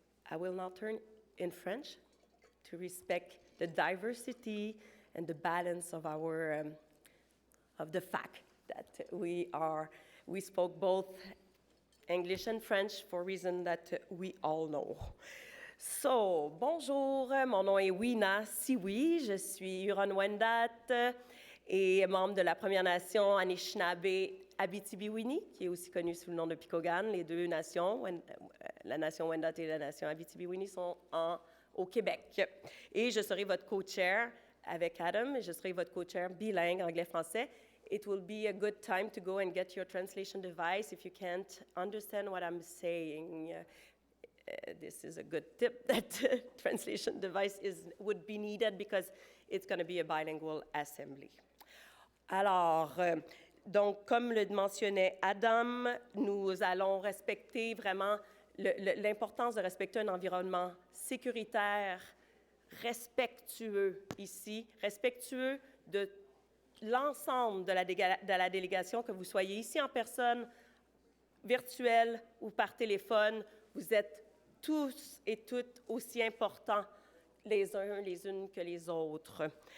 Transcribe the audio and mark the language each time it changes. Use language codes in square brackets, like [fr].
[en] I will now turn in French to respect the diversity and the balance of our of the fact that we spoke both English and French for reasons that we all know. [fr] So, bonjour, mon nom est Weena Siwi, je suis Huron-Wendat et membre de la Première Nation Anishinaabe Abitibi-Winni, qui est aussi connue sous le nom de Picogan. Les deux nations, la nation Wendat et la nation Abitibi-Winni, sont au Québec. Et je serai votre co-chair avec Adam, et je serai votre co-chair bilingue anglais-français. [en] it will be a good time to go and get your translation device if you can't understand what I'm saying. This is a good tip that translation device would be needed because it's going to be a bilingual assembly. [fr] Alors, donc, comme le mentionnait Adam, nous allons respecter vraiment l'importance de respecter un environnement sécuritaire, respectueux ici, respectueux de l'ensemble de la délégation, que vous soyez ici en personne, virtuel ou par téléphone, vous êtes tous et toutes aussi importants les uns les unes que les autres.